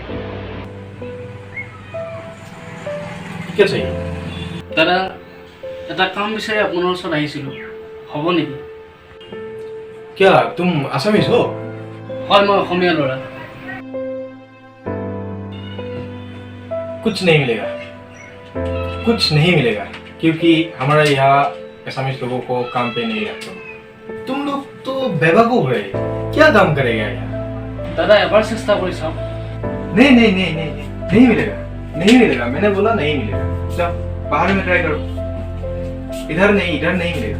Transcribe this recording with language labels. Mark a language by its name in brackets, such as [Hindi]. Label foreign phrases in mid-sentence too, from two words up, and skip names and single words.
[Hindi] क्या चाहिए? [Assamese] দাদা এটা কাম বিচাৰি আপোনাৰ ওচৰত আহিছিলোঁ, হ'ব নেকি? [Hindi] क्या तुम आसामीज हो? [Assamese] হয়, মই অসমীয়া ল'ৰা। [Hindi] कुछ नहीं मिलेगा, कुछ नहीं मिलेगा, क्योंकि हमारा यहाँ आसामीज लोगों को काम पे नहीं रखते। तुम लोग तो बेवकूफ है, क्या काम करेगा यहाँ? [Assamese] দাদা এবাৰ চেষ্টা কৰি চাওঁ। [Hindi] नहीं नहीं नहीं नहीं नहीं मिलेगा, नहीं मिलेगा, मैंने बोला नहीं मिलेगा। चल बाहर में ट्राई करो, इधर नहीं मिलेगा।